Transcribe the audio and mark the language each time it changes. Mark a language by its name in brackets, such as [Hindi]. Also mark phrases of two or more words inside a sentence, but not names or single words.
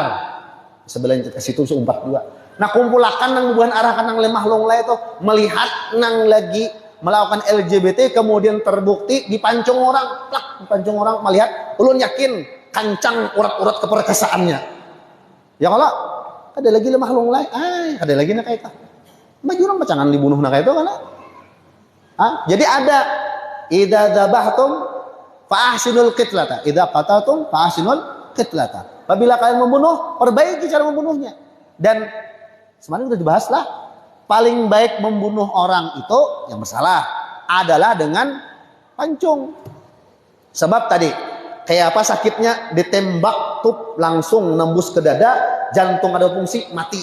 [Banjar] Sebelah ke situ seumpat juga. Nah kumpulakan nang buhan arahkan nang lemah lunglai itu melihat nang lagi melakukan LGBT kemudian terbukti dipancung orang, dipancung orang melihat, ulun yakin kancang urat-urat keperkasaannya. Ya kalau ada lagi lemah lunglai, ada lagi nak kayak itu. Maju orang pacangan dibunuh nak kayak itu kan? Jadi ada [Arabic] إذا ذبحتم فأحسنوا القتلة إذا قتلتم فأحسنوا القتلة. [Indonesian] Apabila kalian membunuh, perbaiki cara membunuhnya. Dan semalam sudah dibahas lah, paling baik membunuh orang itu yang bersalah adalah dengan pancung. [Banjar] Sebab tadi kayak apa sakitnya ditembak tuh langsung nembus ke dada, jantung ada fungsi mati.